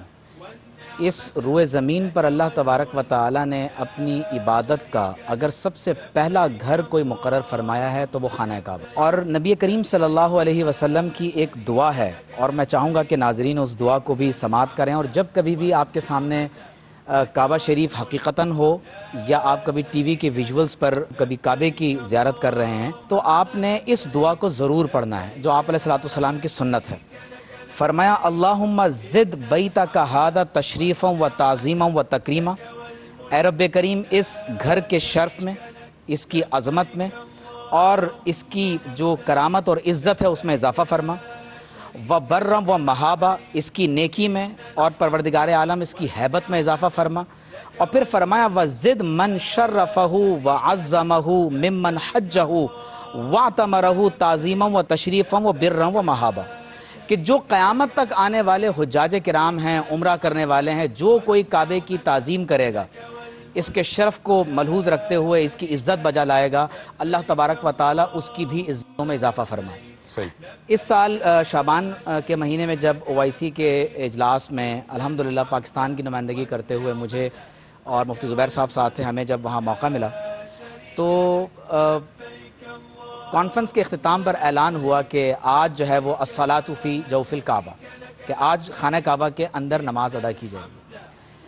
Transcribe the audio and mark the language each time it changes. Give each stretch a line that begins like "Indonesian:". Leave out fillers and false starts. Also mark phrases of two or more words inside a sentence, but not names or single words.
Urdu: اس روئے زمین پر
Arabic: اللہ تبارک و تعالیٰ
Urdu: نے اپنی عبادت کا اگر سب سے پہلا گھر کوئی مقرر فرمایا ہے تو وہ خانہ کعبہ، اور نبی کریم
Arabic: صلی اللہ علیہ وسلم
Urdu: کی ایک دعا ہے، اور میں چاہوں گا کہ ناظرین اس دعا کو بھی سماعت کریں، اور جب کبھی بھی آپ کے سامنے کعبہ شریف حقیقتاً ہو یا آپ کبھی ٹی وی کے ویژولز پر کبھی کعبے کی زیارت کر رہے ہیں تو آپ نے اس دعا کو ضرور پڑھنا ہے جو آپ
Arabic: علیہ الصلوۃ والسلام
Urdu: کی سنت ہے۔
Arabic: فرمایا اللہم زد بیتک ھذا تشریفا و تعظیما و تکریما،
Urdu: اے رب کریم اس گھر کے شرف میں، اس کی عظمت میں اور اس کی جو کرامت اور عزت ہے اس میں اضافہ فرما،
Arabic: و برم و محابہ
Urdu: اس کی نیکی میں، اور پروردگار عالم اس کی ہیبت میں اضافہ فرما، اور پھر فرمایا
Arabic: وزد من شرفہ و عظمہ ممن حجہ واعتمرہ تعظیما و تشریفا و برم و محابہ،
Urdu: کہ جو قیامت تک آنے والے حجاج کرام ہیں، عمرہ کرنے والے ہیں، جو کوئی کعبے کی تعظیم کرے گا، اس کے شرف کو ملحوظ رکھتے ہوئے اس کی عزت بجا لائے گا،
Arabic: اللہ تبارک و تعالیٰ
Urdu: اس کی بھی عزتوں میں اضافہ فرمائے۔ اس سال شعبان کے مہینے میں جب OIC کے اجلاس میں الحمدللہ پاکستان کی نمائندگی کرتے ہوئے مجھے اور مفتی زبیر صاحب ساتھ تھے، ہمیں جب وہاں موقع ملا تو کانفرنس کے اختتام پر اعلان ہوا کہ آج جو ہے وہ
Arabic: الصلاۃ فی جوف الکعبہ،
Urdu: کہ آج خانہ کعبہ کے اندر نماز ادا کی جائے گی۔